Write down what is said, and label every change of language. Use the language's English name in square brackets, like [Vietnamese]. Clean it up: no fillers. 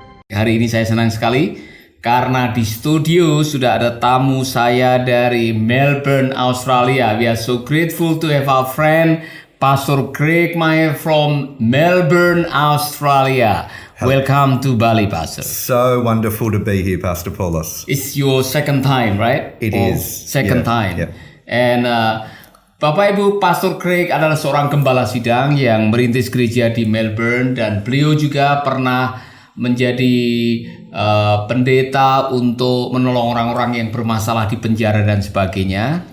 [Indonesian] Hari ini saya senang sekali karena di studio sudah ada tamu saya dari Melbourne, Australia. [English] We are so grateful to have our friend Pastor Greg Meyer from Melbourne, Australia. Welcome to Bali, Pastor. So wonderful to be here, Pastor Paulus. It's your second time, right? It Or is. Second time. Yeah. [Indonesian] And Bapak Ibu, Pastor Greg adalah seorang gembala sidang yang merintis gereja di Melbourne dan beliau juga pernah menjadi pendeta untuk menolong orang-orang yang bermasalah di penjara dan sebagainya.